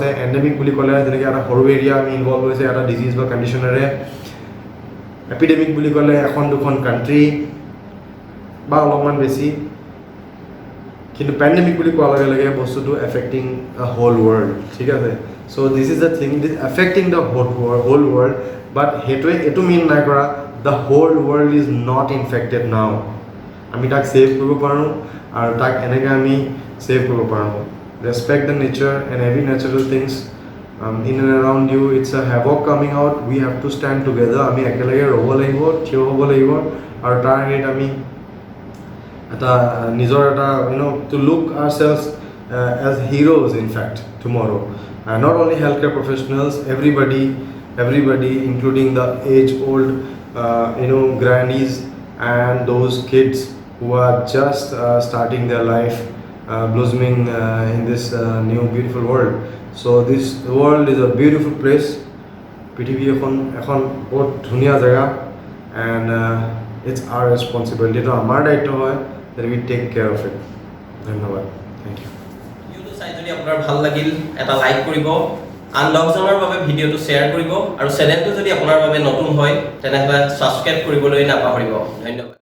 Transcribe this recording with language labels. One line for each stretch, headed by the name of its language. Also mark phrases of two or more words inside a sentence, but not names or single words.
Assamese: এণ্ডেমিক বুলি ক'লে যেনেকৈ এটা সৰু এৰিয়া আমি ইনভল্ভ হৈছে এটা ডিজিজ বা কণ্ডিশ্যনেৰে। এপিডেমিক বুলি ক'লে এখন দুখন কাণ্ট্ৰি বা অলপমান বেছি। কিন্তু পেণ্ডেমিক বুলি কোৱাৰ লগে লগে বস্তুটো
English: affecting the whole world,
Assamese: ঠিক আছে।
English: so this is the thing, it is affecting the whole world, but
Assamese: সেইটোৱে এইটো মিন নাই কৰা
English: the whole world is not infected now.
Assamese: আমি তাক ছেভ কৰিব পাৰোঁ, আৰু তাক এনেকৈ আমি ছেভ কৰিব পাৰোঁ।
English: respect the nature and every natural things in and around you. it's a havoc coming out, we have to stand together.
Assamese: আমি একেলগে ৰ'ব লাগিব, থিয় হ'ব লাগিব, আৰু তাৰ হেৰিত আমি এটা নিজৰ এটা
English: to look ourself as heroes in fact tomorrow. Not only healthcare professionals, everybody including the age-old grannies and those kids who are just starting their life, blossoming in this new beautiful world. So this world is a beautiful place.
Assamese: পৃথিৱী এখন বহুত ধুনীয়া জেগা,
English: and it's our responsibility, to
Assamese: আমাৰ দায়িত্ব হয়
English: that we take care of it. ধন্যবাদ, thank you.
Assamese: যদি আপোনাৰ ভাল লাগিল এটা লাইক কৰিব, আন 10জনৰ বাবে ভিডিঅ'টো শ্বেয়াৰ কৰিব, আৰু চেনেলটো যদি আপোনাৰ বাবে নতুন হয় তেনেহ'লে ছাবস্ক্ৰাইব কৰিবলৈ নাপাহৰিব। ধন্যবাদ।